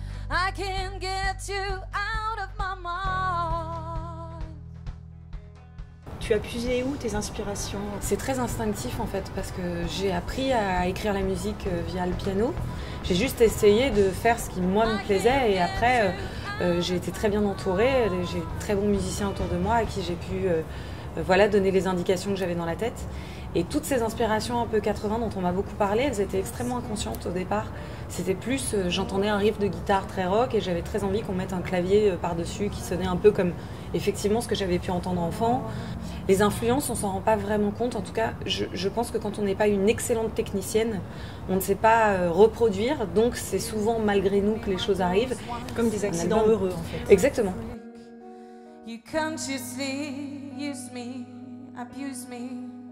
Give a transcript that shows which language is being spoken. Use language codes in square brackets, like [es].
[en] I can't get you out of my mind. [fr] Tu as puisé où tes inspirations? C'est très instinctif en fait, parce que j'ai appris à écrire la musique via le piano. J'ai juste essayé de faire ce qui moi me plaisait et après j'ai été très bien entourée. J'ai de très bons musiciens autour de moi à qui j'ai pu donner les indications que j'avais dans la tête. Et toutes ces inspirations un peu 80 dont on m'a beaucoup parlé, elles étaient extrêmement inconscientes au départ. C'était plus, j'entendais un riff de guitare très rock et j'avais très envie qu'on mette un clavier par-dessus qui sonnait un peu comme effectivement ce que j'avais pu entendre enfant. Les influences, on s'en rend pas vraiment compte. En tout cas, je pense que quand on n'est pas une excellente technicienne, on ne sait pas reproduire. Donc c'est souvent malgré nous que les choses arrivent. Comme des accidents heureux en fait. Exactement. [en] You consciously use me, abuse me.